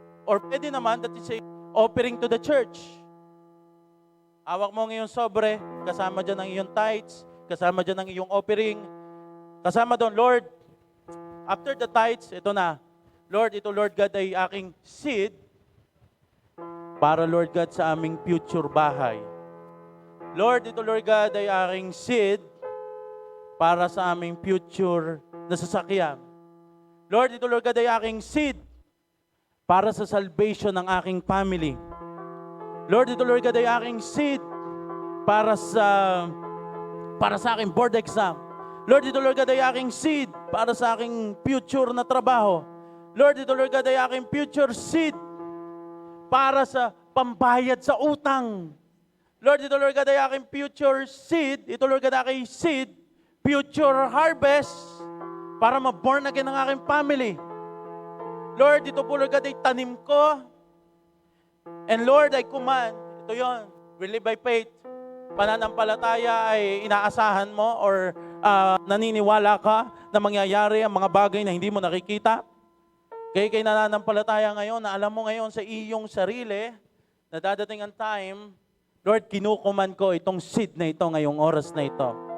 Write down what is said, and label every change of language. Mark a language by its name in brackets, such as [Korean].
[Filipino] Or pwede naman [English] that is a offering to the church. [Filipino] Hawak mo ang iyong sobre, kasama dyan ang iyong tithes, kasama dyan ang iyong offering, kasama doon, Lord, after the tithes, ito na, Lord, ito Lord God ay aking seed para Lord God sa aming future bahay. Lord, ito Lord God ay aking seed para sa aming future na sasakyan. Lord, ito Lord God ay aking seed para sa salvation ng aking family. Lord, ito Lord God ay aking seed para sa aking board exam. Lord, ito Lord God ay aking seed para sa aking future na trabaho. Lord, ito Lord God ay aking future seed para sa pambayad sa utang. Lord, ito Lord God ay aking future seed. Ito Lord God ay aking seed, future harvest para ma-born again ang aking family. Lord, ito po Lord God ay tanim ko. [English] And Lord, I command, [Filipino] ito yon, [English] we live by faith. [Filipino] Pananampalataya ay inaasahan mo or naniniwala ka na mangyayari ang mga bagay na hindi mo nakikita. Kaya kay nananampalataya ngayon na alam mo ngayon sa iyong sarili na dadating ang time, Lord, kinukuman ko itong seed na ito ngayong oras na ito.